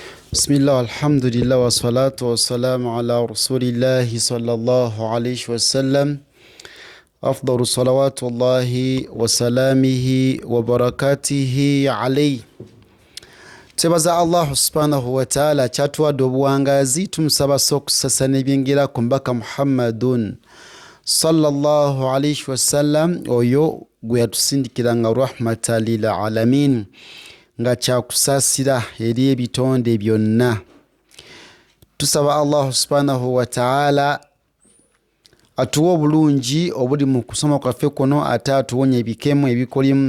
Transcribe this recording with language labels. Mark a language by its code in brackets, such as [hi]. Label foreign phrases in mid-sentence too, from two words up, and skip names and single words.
[ar] بسم الله الحمد لله والصلاة والسلام على رسول الله صلى الله عليه وسلم أفضل الصلوات الله وسلامه وبركاته عليه. [lg] Tebaza [ar] الله سبحانه وتعالى [lg] kyatuwadde obuwangazi, tumusaba okusasana ebyengera ku mbaka Muhammadun [ar] صلى الله عليه وسلم, [lg] oyo gwe yatusindikiranga [ar] رحمة للعالمين, [lg] nga kyakusaasira eri ebitonde byonna. Tusaba [ar] الله سبحانه وتعالى [lg] atuwa obulungi obuli mu kusoma kwaffe kuno, ate atuwonya ebikemu ebikolimu.